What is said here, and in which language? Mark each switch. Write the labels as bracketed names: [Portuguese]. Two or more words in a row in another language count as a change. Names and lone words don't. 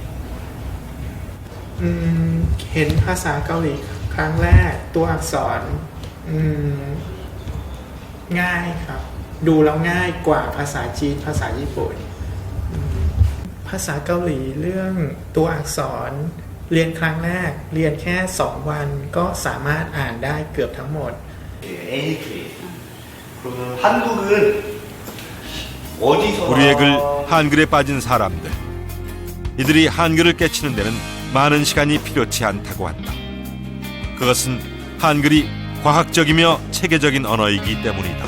[Thai] เห็นภาษาเกาหลีครั้งแรกตัวอักษรง่ายครับดูแล้วง่ายกว่าภาษาจีนภาษาญี่ปุ่นภาษาเกาหลีเรื่องตัวอักษรเรียนครั้งแรกเรียนแค่2 วันก็สามารถอ่านได้เกือบทั้งหมด [Korean] NK 그러면 한국은 어디서 우리의 글 한글에 빠진 사람들 이들이 한글을 깨치는 데는 많은 시간이 필요치 않다고 한다. 그것은 한글이 과학적이며 체계적인 언어이기 때문이다.